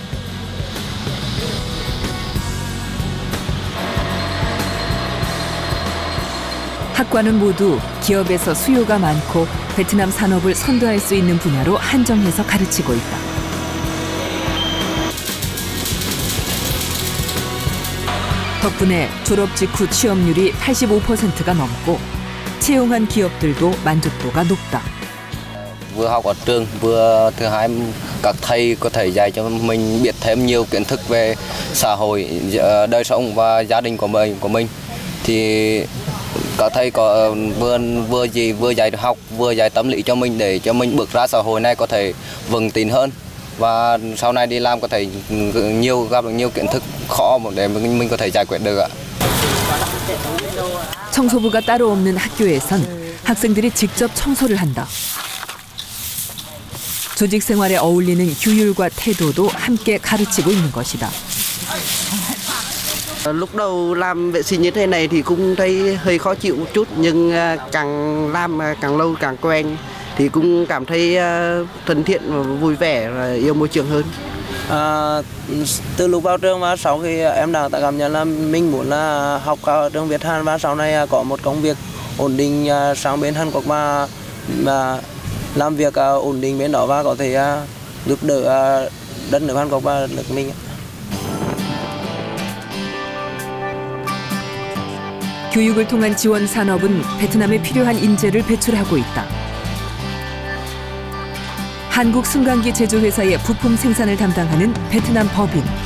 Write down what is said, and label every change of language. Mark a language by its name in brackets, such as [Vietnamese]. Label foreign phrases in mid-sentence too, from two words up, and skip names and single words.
[Korean] 학과는 모두 기업에서 수요가 많고 베트남 산업을 선도할 수 있는 분야로 한정해서 가르치고 있다. 덕분에 졸업 직후 취업률이 85%가 넘고 채용한 기업들도 만족도가 높다. [Vietnamese] Vừa học ở trường, vừa thứ hai các thầy có thể dạy cho mình biết thêm nhiều kiến thức về xã hội, đời sống và gia đình của mình. Thì các thầy có vừa dạy học, vừa dạy tâm lý cho mình để cho mình bước ra xã hội này có thể vững tin hơn và sau này đi làm có thể gặp được nhiều kiến thức khó để mình có thể giải quyết được ạ. [Korean] 청소부가 따로 없는 학교에선 학생들이 직접 청소를 한다. 조직 생활에 어울리는 규율과 태도도 함께 가르치고 있는 것이다. [Vietnamese] Lúc đầu làm vệ sinh như thế này thì cũng thấy hơi khó chịu một chút, nhưng càng làm càng lâu càng quen thì cũng cảm thấy thân thiện và vui vẻ và yêu môi trường hơn. Từ lúc vào trường và sau khi em đã cảm nhận là mình muốn là học ở trường Việt Hàn và sau này có một công việc ổn định sang bên Hàn Quốc mà làm việc ổn định bên đó và có thể giúp đỡ đất nước Hàn Quốc và nước mình. [Korean] 교육을 통한 지원 산업은 베트남에 필요한 인재를 배출하고 있다. 한국 승강기 제조회사의 부품 생산을 담당하는 베트남 법인.